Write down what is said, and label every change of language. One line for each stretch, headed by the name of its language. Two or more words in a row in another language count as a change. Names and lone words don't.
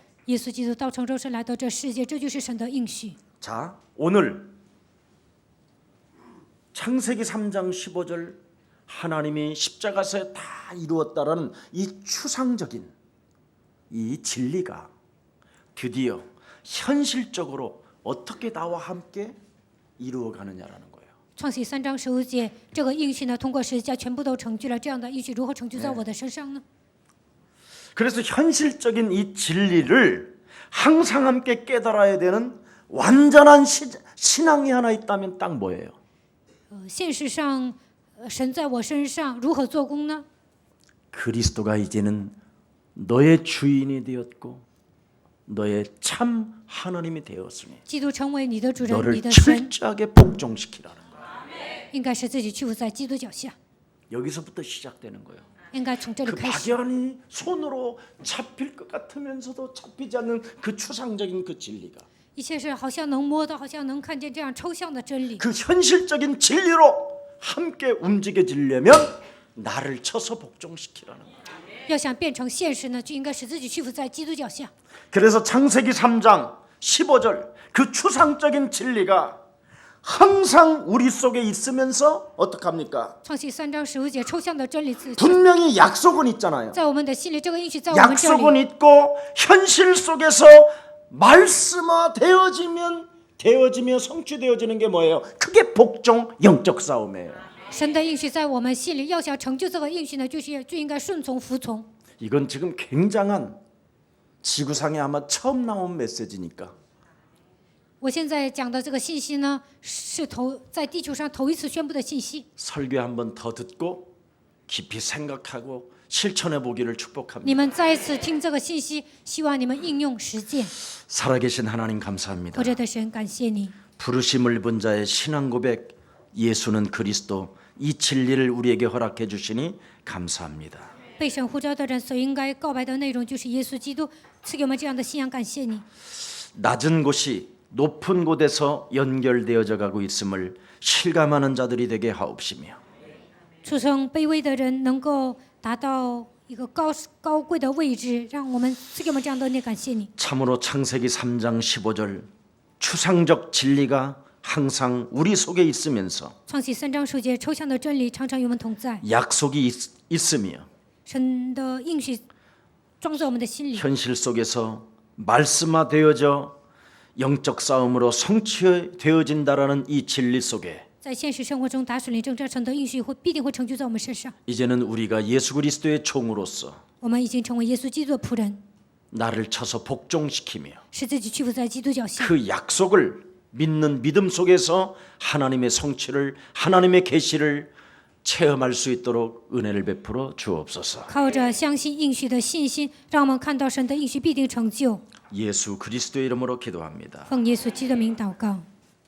Chinese: 耶稣基督道成肉身来到这世界，这就是神的应许。
Korean: 자, 오늘 창세기 3장 15절 하나님이 십자가에서 다 이루었다라는 이 추상적인 이 진리가 드디어 현실적으로 어떻게 나와 함께 이루어가느냐라는 거예요.
Chinese: 创启3章15节，这个应许呢，通过十字架全部都成就了。这样的应许如何成就在我的身上呢？
Korean: 그래서 현실적인 이 진리를 항상 함께 깨달아야 되는 완전한 신앙이 하나 있다면 딱 뭐예요?
Chinese: 现实上，神在我身上如何做工呢？
Korean: 그리스도가 이제는 너의 주인이 되었고 너의 참 하나님이 되었으니
Chinese: 基督成为你的主人，你
Korean: 너를
Chinese: 的神，
Korean: 철저하게 복종시키라는 거예요.
Chinese: 应该是自己屈服在基督脚下，
Korean: 여기서부터 시작되는 거예요.
Chinese: 应该从这里
Korean: 그
Chinese: 开始。
Korean: 막연히 손으로 잡힐 것 같으면서도 잡히지 않는 그 추상적인 그 진리가
Chinese: 一切是好像能摸到，好像能看见这样抽象的真理。
Korean: 그 현실적인 진리로 함께 움직여지려면 나를 쳐서 복종시키라는 거예요.
Chinese: 要想变成现实呢，就应该使自己屈服在基督脚下。
Korean: 그래서 창세기 3장 15절 그 추상적인 진리가 항상 우리 속에 있으면서 어떡합니까?
Chinese: 创启3章15节，抽象的真理
Korean: 분명히 약속은 있잖아요.
Chinese: 在我们的心里，这个应许在我们这
Korean: 약속은
Chinese: 里。
Korean: 있고 현실 속에서 말씀화 되어지며 성취되어지는 게 뭐예요? 그게 복종 영적 싸움이에요.
Chinese: 神的应许在我们心里，要想成就这个应许呢，就应该顺从服从。
Korean: 이건 지금 굉장한 지구상에 아마 처음 나온 메시지니까
Chinese: 我现在讲的这个信息呢，是在地球上头一次宣布的信息。
Korean: 설교 한번 더 듣고 깊이 생각하고 실천해 보기를 축복합니다.
Chinese: 你们再一次听这个信息，希望你们应用实践。
Korean: 살아계신 하나님 감사합니다.
Chinese: 活着的神，感谢你。
Korean: 부르심을 본 자의 신앙 고백 예수는 그리스도 이 진리를 우리에게 허락해 주시니 감사합니다.
Chinese: 被神呼召的人所应该告白的内容就是耶稣基督，赐给我们这样的信仰，感谢你。
Korean: 낮은 곳이 높은 곳에서 연결되어져 가고 있음을 실감하는 자들이 되게 하옵시며
Chinese: 出生卑微的人能够达到一个高贵的位置，让我们赐给我们这样的恩典，感谢你。
Korean: 참으로 창세기 3장 15절 추상적 진리가 항상 우리 속에 있으면서
Chinese: 创启3章15节，抽象的真理常常与我们同在，
Korean: 약속이 있으며
Chinese: 神的应许装在我们的心里，
Korean: 현실 속에서 말씀화되어져 영적 싸움으로 성취되어진다라는 이 진리 속에
Chinese: 在现实生活中打属灵征战，神的应许必定会成就在我们身上。
Korean: 이제는 우리가 예수 그리스도의 종으로서
Chinese: 我们已经成为耶稣基督的仆人，
Korean: 나를 쳐서 복종시키며
Chinese: 使自己屈服在基督脚下，
Korean: 그 약속을 믿는 믿음 속에서 하나님의 성취를 하나님의 계시를 체험할 수 있도록 은혜를 베풀어 주옵소서.
Chinese: 靠着相信应许的信心，让我们看到神的应许必定成就。
Korean: 예수 그리스도의 이름으로 기도합니다.
Chinese: 奉耶稣基督的名祷告。